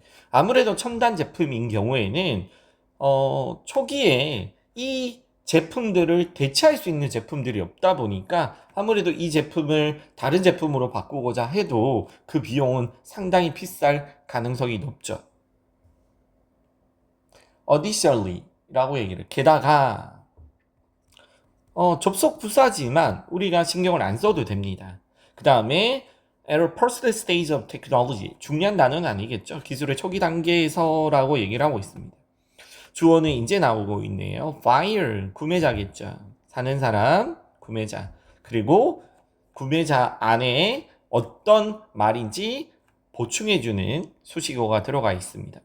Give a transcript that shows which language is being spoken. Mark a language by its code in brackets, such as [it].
[ko] 아무래도 첨단 제품인 경우에는 초기에 이 제품들을 대체할 수 있는 제품들이 없다 보니까 아무래도 이 제품을 다른 제품으로 바꾸고자 해도 그 비용은 상당히 비쌀 가능성이 높죠. Additionally 라고 얘기를 게다가 접속 부사지만 우리가 신경을 안 써도 됩니다. [en] 그 다음에 at a first stage of technology. [ko] 중요한 단어는 아니겠죠. 기술의 초기 단계에서라고 얘기를 하고 있습니다. 주어는 이제 나오고 있네요. buyer, 구매자겠죠. 사는 사람, 구매자. 그리고 구매자 안에 어떤 말인지 보충해주는 수식어가 들어가 있습니다.